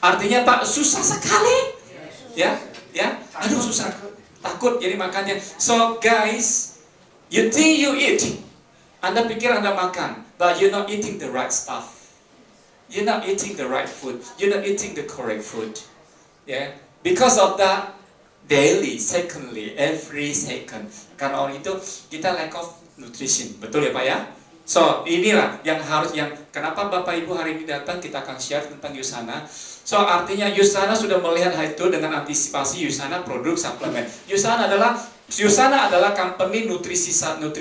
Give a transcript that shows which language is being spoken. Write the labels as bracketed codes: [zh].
[id] Artinya Pak susah sekali. Ya, ya. Aduh susah. Takut jadi makannya. [en] So guys, you think you eat. [id] Anda pikir Anda makan, [en] but you're not eating the right stuff. You're not eating the right food. You're not eating the correct food. Yeah. Because of that, daily, secondly, every second. [id] Karena orang itu kita [en] lack of nutrition, [id] betul ya Pak ya? So inilah yang kenapa Bapak Ibu hari ini datang, kita akan share tentang Yusana. So artinya Yusana sudah melihat hal itu dengan antisipasi. Yusana produk suplemen. Yusana adalah company nutrisi sel.